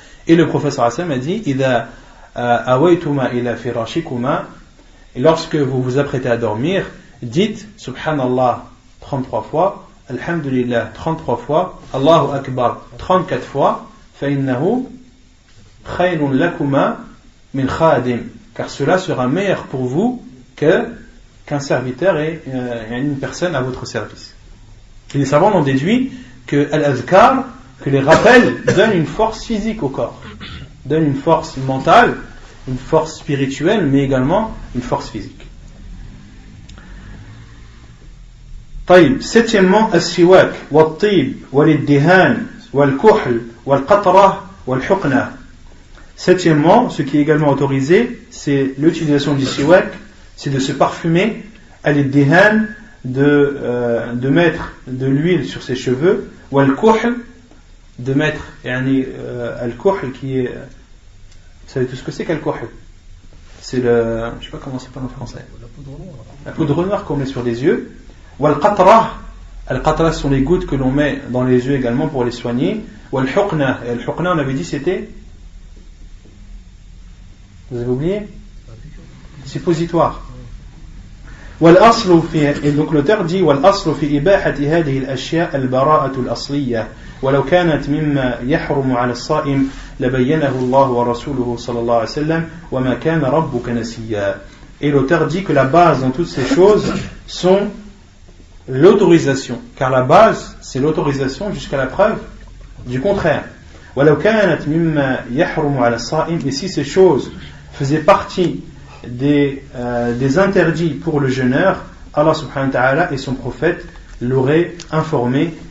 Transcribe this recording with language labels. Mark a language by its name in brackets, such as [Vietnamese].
[French] Et le prophète sallallahu alayhi wa sallam a dit [Arabic] Idha awaytuma ila firashikuma, [French] et lorsque vous vous apprêtez à dormir, dites Subhanallah 33 fois, Alhamdulillah 33 fois, Allahu Akbar 34 fois, [Arabic] فإنه خير لكما من خادم, [French] car cela sera meilleur pour vous qu'un serviteur et une personne à votre service. Et les savants ont déduit que al-azkar, que les rappels donnent une force physique au corps, donnent une force mentale, une force spirituelle, mais également une force physique. [Arabic] طيب, [French] septièmement, [Arabic] السواك والطيب والادهان والكحل والقطرة والحقنة. [French] Septièmement, ce qui est également autorisé, c'est l'utilisation du siwak, c'est de se parfumer, al-iddihan, de mettre de l'huile sur ses cheveux, ou al-kuhl, de mettre al-kuhl qui est, vous savez tout ce que c'est qu'al-kuhl? C'est le, je sais pas comment c'est pas en français, la poudre noire qu'on met sur les yeux, ou al-qatra. Al-qatra sont les gouttes que l'on met dans les yeux également pour les soigner, ou al-huqna. Et al-huqna, on avait dit c'était, vous avez oublié? Suppositoire. Et donc l'auteur dit [Arabic] والأصل في إباحة هذه الأشياء البراءة الأصلية ولو كانت مما يحرم على الصائم لبينه الله ورسوله صلى الله عليه وسلم وما كان ربك نسيا. [French] Et l'auteur dit que la base dans toutes ces choses sont l'autorisation, car la base c'est l'autorisation jusqu'à la preuve du contraire. [Arabic] ولو كانت مما يحرم على الصائم, [French] et si ces choses faisaient partie des interdits pour le jeûneur, Allah subhanahu wa ta'ala et son prophète l'auraient informé.